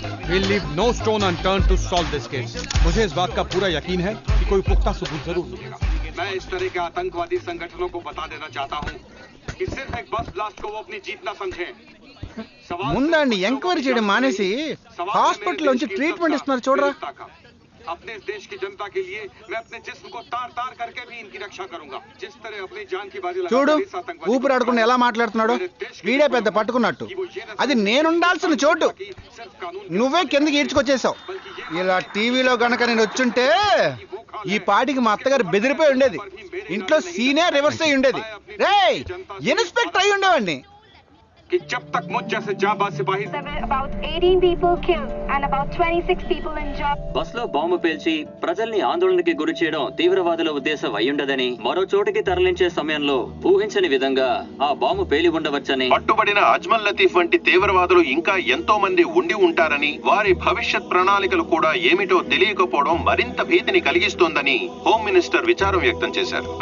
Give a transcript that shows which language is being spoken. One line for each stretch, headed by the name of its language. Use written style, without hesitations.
English: We'll leave no stone unturned to solve this case.
Hindi: मुझे इस बात का पूरा यकीन है कि कोई पुख्ता सबूत जरूर मिलेगा। मैं इस तरह के आतंकवादी संगठनों को बता देना चाहता हूं कि सिर्फ एक बस ब्लास्ट को वो अपनी जीत ना समझें।
Telugu: ముందండి ఎంక్వైరీ చేయడం మానేసి హాస్పిటల్ నుంచి ట్రీట్మెంట్ ఇస్తున్నారు చూడరా.
Hindi: अपने इस देश की जनता के लिए मैं अपने जिस्म को तार तार करके भी इनकी रक्षा करूंगा। जिस तरह अपनी जान की बाजी
Telugu: చూడు ఊపిరాడకుండా ఎలా మాట్లాడుతున్నాడు. వీడే పెద్ద పట్టుకున్నట్టు. అది నేనుండాల్సిన చోటు నువ్వే కిందకి ఈడ్చుకొచ్చేసావు. ఇలా టీవీలో గనక నేను వచ్చుంటే ఈ పాటికి మా అత్తగారు బెదిరిపోయి ఉండేది. ఇంట్లో సీనే రివర్స్ అయి ఉండేది. రేయ్ ఇన్స్పెక్టర్ అయి ఉండేవాడిని.
Hindi: कि जब तक मुझ जैसे जाबाज सिपाही
English: about 18 people killed and about 26 people injured.
Telugu: బస్లో బాంబు పేల్చి ప్రజల్ని ఆందోళనకి గురి చేయడం తీవ్రవాదుల ఉద్దేశం అయ్యుండదని, మరో చోటికి తరలించే సమయంలో ఊహించని విధంగా ఆ బాంబు పేలి ఉండవచ్చని, పట్టుబడిన అజ్మల్ లతీఫ్ వంటి తీవ్రవాదులు ఇంకా ఎంతో మంది ఉండి ఉంటారని, వారి భవిష్యత్ ప్రణాళికలు కూడా ఏమిటో తెలియకపోవడం మరింత భీతిని కలిగిస్తోందని హోమ్ మినిస్టర్ విచారం వ్యక్తం చేశారు.